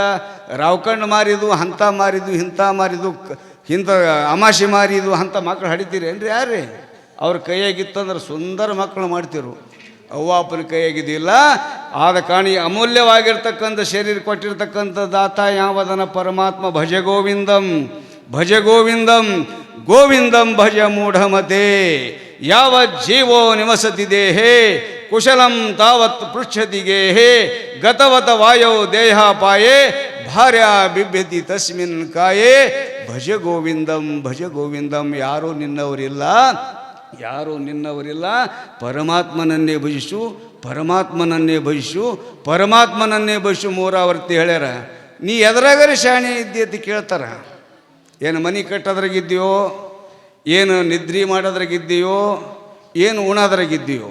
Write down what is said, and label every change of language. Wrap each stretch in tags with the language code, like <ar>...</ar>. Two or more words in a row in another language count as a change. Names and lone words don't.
<kn>ರಾವ್ಕಂಡು ಮಾರಿದು, ಅಂಥ ಮಾರಿದು, ಇಂಥ ಮಾರಿದು, ಇಂಥ ಅಮಾಶೆ ಮಾರಿದು, ಅಂಥ ಮಕ್ಕಳು ಹಡಿತೀರೇನ್ರಿ? ಯಾರ್ರಿ ಅವ್ರ ಕೈಯಾಗಿತ್ತಂದ್ರೆ ಸುಂದರ ಮಕ್ಕಳು ಮಾಡ್ತಿರು. ಅವ್ವ ಅಪ್ಪನ ಕೈಯಾಗಿದ್ದಿಲ್ಲ. ಆದ ಕಾರಣ ಈ ಅಮೂಲ್ಯವಾಗಿರ್ತಕ್ಕಂಥ ಶರೀರ ಕೊಟ್ಟಿರ್ತಕ್ಕಂಥ ದಾತ ಯಾವದನ ಪರಮಾತ್ಮ.</kn> <sa>ಭಜ ಗೋವಿಂದಂ ಭಜ ಗೋವಿಂದಂ ಗೋವಿಂದಂ ಭಜ ಮೂಢಮತೆ. ಯಾವ ಜೀವೋ ನಿವಸತಿ ದೇಹೇ ಕುಶಲಂ ತಾವತ್ ಪೃಚ್ಛತಿ ಗೇಹೇ ಗತವತ ವಾಯೋ ದೇಹಾಪಾಯೇ ಭಾರ್ಯ ಬಿಭ್ಯತಿ ತಸ್ಮಿನ್ ಕಾಯೇ. ಭಜ ಗೋವಿಂದಂ ಭಜ ಗೋವಿಂದಂ.</sa> <kn>ಯಾರೂ ನಿನ್ನವರಿಲ್ಲ, ಯಾರೂ ನಿನ್ನವರಿಲ್ಲ. ಪರಮಾತ್ಮನನ್ನೇ ಭಜಿಸು, ಪರಮಾತ್ಮನನ್ನೇ ಭಜಿಸು, ಪರಮಾತ್ಮನನ್ನೇ ಭಜಿಸು. ಮೂರಾವರ್ತಿ ಹೇಳ್ಯಾರ. ನೀ ಎದ್ರಾಗರೆ ಶಾಣೆ ಇದ್ದಿ ಅಂತ ಕೇಳ್ತಾರ. ಏನು ಮನೆ ಕಟ್ಟೋದ್ರಾಗಿದ್ದೀಯೋ, ಏನು ನಿದ್ರಿ ಮಾಡೋದ್ರಾಗಿದ್ದೀಯೋ, ಏನು ಉಣೋದ್ರಾಗಿದ್ದೀಯೋ.</kn>